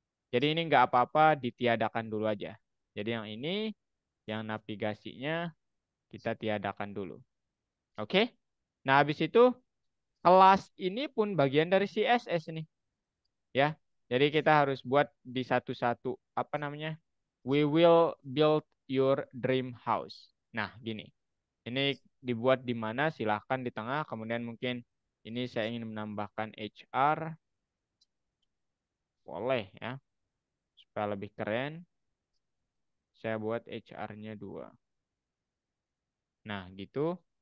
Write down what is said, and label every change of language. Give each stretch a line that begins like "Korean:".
Indonesian: Jadi ini nggak apa-apa, ditiadakan dulu aja. Jadi yang ini, yang navigasinya kita tiadakan dulu. Oke? Nah, habis itu kelas ini pun bagian dari CSS nih. Ya, jadi kita harus buat di satu-satu, apa namanya?
English: We will build your dream house.
Indonesian: Nah, gini. Ini dibuat di mana? Silahkan di tengah. Kemudian mungkin ini saya ingin menambahkan HR. Boleh ya. Supaya lebih keren. Saya buat HR-nya 2. Nah, gitu.